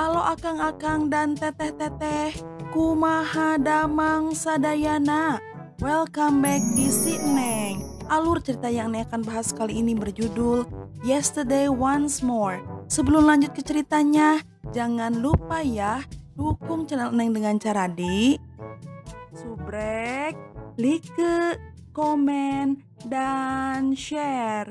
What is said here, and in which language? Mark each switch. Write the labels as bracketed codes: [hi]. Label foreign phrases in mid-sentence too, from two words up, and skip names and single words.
[su] akang-akang dan teteh-teteh, kumaha damang sadayana. [en] Welcome back [id] di Si Neng. Alur cerita yang Neng akan bahas kali ini berjudul Yesterday Once More. Sebelum lanjut ke ceritanya, jangan lupa ya dukung channel Neng dengan cara di subrek, like, komen, dan share.